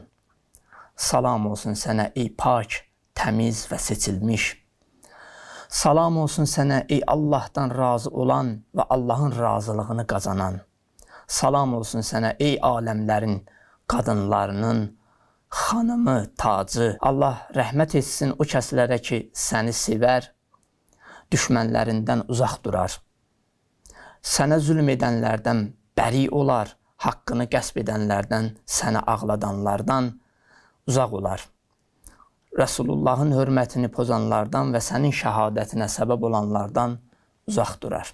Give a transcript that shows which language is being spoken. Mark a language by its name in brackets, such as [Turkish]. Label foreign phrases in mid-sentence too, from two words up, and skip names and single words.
[Turkish] Salam olsun sana ey pak, temiz ve seçilmiş. Salam olsun sana ey Allah'tan razı olan ve Allah'ın razılığını kazanan. Salam olsun sana ey alemlerin kadınlarının hanımı, tacı. [Azerbaijani] Allah rəhmət etsin o kəslərə ki səni sevər, düşmənlərindən uzaq durar. Sənə zülm edənlərdən bəri olar, haqqını qəsb edənlərdən, səni ağladanlardan uzaq olar. Resulullahın hörmətini pozanlardan və sənin şəhadətinə səbəb olanlardan uzaq durar.